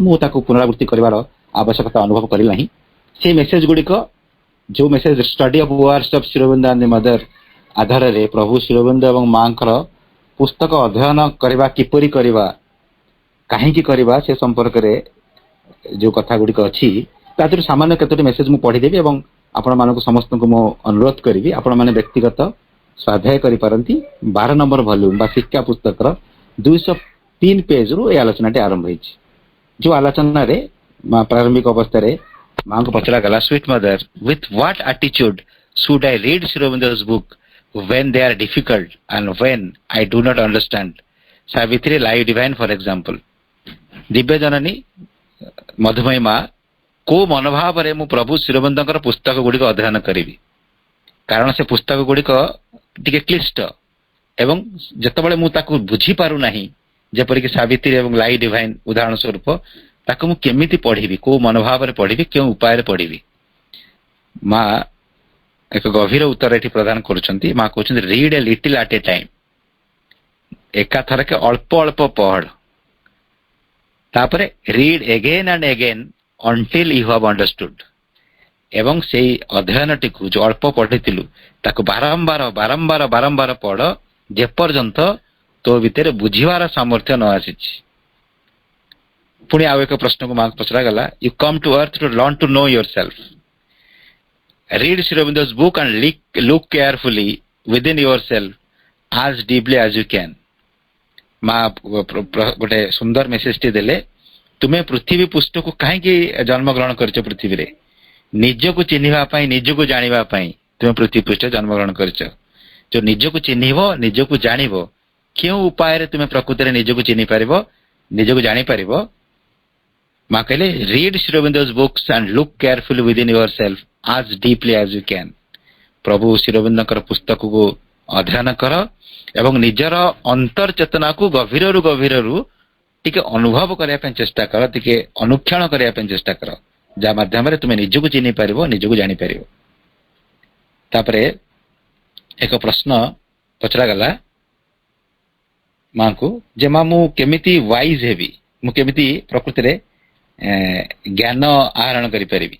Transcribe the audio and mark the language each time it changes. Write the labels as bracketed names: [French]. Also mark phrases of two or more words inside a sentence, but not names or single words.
[Odia] ମୁଁ ତାକୁ ପୁନରାବୃତ୍ତି କରିବାର ଆବଶ୍ୟକତା ଅନୁଭବ କରିଲି ନାହିଁ। সেই ମେସେଜ ଗୁଡ଼ିକ ଯୋଉ [English] message study of words of Shirobindo and Mother [Odia] ଆଧାରରେ ପ୍ରଭୁ ଶିରୋବିନ୍ଦୁ ଏବଂ ମାଙ୍କର ପୁସ୍ତକ ଅଧ୍ୟୟନ କରିବା କିପରି କରିବା କାହିଁକି କରିବା ସେ ସମ୍ପର୍କରେ ଯୋଉ କଥା ଗୁଡ଼ିକ ଅଛି ତା ଦେହରୁ ସାମାନ୍ୟ କେତୋଟି ମେସେଜ ମୁଁ ପଢିଦେବି ଏବଂ ଆପଣମାନଙ୍କୁ ସମସ୍ତଙ୍କୁ ମୁଁ ଅନୁରୋଧ କରିବି ଆପଣମାନେ ବ୍ୟକ୍ତିଗତ ସ୍ୱାଧ୍ୟାୟ କରିପାରନ୍ତି। 12 ନମ୍ବର ଭଲ୍ୟୁମ ବା ଶିକ୍ଷା ପୁସ୍ତକର 203 ପେଜରୁ এই ଆଲୋଚନାଟି ଆରମ୍ଭ ହେଇଛି। ଯୋଉ ଆଲୋଚନାରେ ପ୍ରାରମ୍ଭିକ ଅବସ୍ଥାରେ ମାଙ୍କୁ ପଚରାଗଲା [English] Sweet Mother with what attitude should I read Shirobindo's book when they are difficult and when I do not understand? Savitri Live Divine for example. [Odia] ଦିବ୍ୟ ଜନନୀ ମଧୁମୟୀ ମା କୋଉ ମନୋଭାବରେ ମୁଁ ପ୍ରଭୁ ଶିରୋବିନ୍ଦଙ୍କର ପୁସ୍ତକ ଗୁଡ଼ିକ ଅଧ୍ୟୟନ କରିବି, କାରଣ ସେ ପୁସ୍ତକ ଗୁଡ଼ିକ ଟିକେ କ୍ଲିଷ୍ଟ ଏବଂ ଯେତେବେଳେ ମୁଁ ତାକୁ ବୁଝିପାରୁନାହିଁ ଯେପରିକି ସାବିତ୍ରୀ ଏବଂ ଲାଇ ଡିଭାଇନ ଉଦାହରଣ ସ୍ୱରୂପ ତାକୁ ମୁଁ କେମିତି ପଢିବି, କୋଉ ମନୋଭାବରେ ପଢିବି, କେଉଁ ଉପାୟରେ ପଢିବି। ମା ଏକ ଗଭୀର ଉତ୍ତର ଏଠି ପ୍ରଦାନ କରୁଛନ୍ତି। ମା କହୁଛନ୍ତି [English] read a little at a time, [Odia] ଏକାଥରକେ ଅଳ୍ପ ଅଳ୍ପ ପଢ, ତାପରେ [English] read again and again until you have understood, [Odia] ଏବଂ ସେଇ ଅଧ୍ୟୟନଟିକୁ ଯୋଉ ଅଳ୍ପ ପଢିଥିଲୁ ତାକୁ ବାରମ୍ବାର ବାରମ୍ବାର ବାରମ୍ବାର ପଢ ଯେପର୍ଯ୍ୟନ୍ତ ତୋ ଭିତରେ ବୁଝିବାର ସାମର୍ଥ୍ୟ ନ ଆସିଛି। ପୁଣି ଆଉ ଏକ ପ୍ରଶ୍ନକୁ ମାଙ୍କୁ ପଚରାଗଲା [English] you come to earth to learn to know yourself. Read Sri Aurobindo's book and look carefully within yourself as deeply as you can. [Odia] ମା ଗୋଟେ ସୁନ୍ଦର ମେସେଜଟି ଦେଲେ, ତୁମେ ପୃଥିବୀ ପୃଷ୍ଠକୁ କାହିଁକି ଜନ୍ମଗ୍ରହଣ କରିଛ? ପୃଥିବୀରେ ନିଜକୁ ଚିହ୍ନିବା ପାଇଁ, ନିଜକୁ ଜାଣିବା ପାଇଁ ତୁମେ ପୃଥିବୀ ପୃଷ୍ଠରେ ଜନ୍ମଗ୍ରହଣ କରିଛ। ଯୋଉ ନିଜକୁ ଚିହ୍ନିବ, ନିଜକୁ ଜାଣିବ, କେଉଁ ଉପାୟରେ ତୁମେ ପ୍ରକୃତରେ ନିଜକୁ ଚିହ୍ନି ପାରିବ, ନିଜକୁ ଜାଣିପାରିବ? ମା କହିଲେ [English] Read Sri Aurobindo's books and look carefully within yourself as deeply as you can. [Odia] ପ୍ରଭୁ ଶ୍ରୀ ଅରବିନ୍ଦଙ୍କର ପୁସ୍ତକକୁ ଅଧ୍ୟୟନ କର ଏବଂ ନିଜର ଅନ୍ତର ଚେତନାକୁ ଗଭୀରରୁ ଗଭୀରରୁ ଟିକେ ଅନୁଭବ କରିବା ପାଇଁ ଚେଷ୍ଟା କର, ଟିକେ ଅନୁକ୍ଷଣ କରିବା ପାଇଁ ଚେଷ୍ଟା କର, ଯାହା ମାଧ୍ୟମରେ ତୁମେ ନିଜକୁ ଚିହ୍ନି ପାରିବ, ନିଜକୁ ଜାଣିପାରିବ। ତାପରେ ଏକ ପ୍ରଶ୍ନ ପଚରାଗଲା ମାଙ୍କୁ ଯେ ମା ମୁଁ କେମିତି ୱାଇଜ ହେବି, ମୁଁ କେମିତି ପ୍ରକୃତିରେ ଜ୍ଞାନ ଆହରଣ କରିପାରିବି?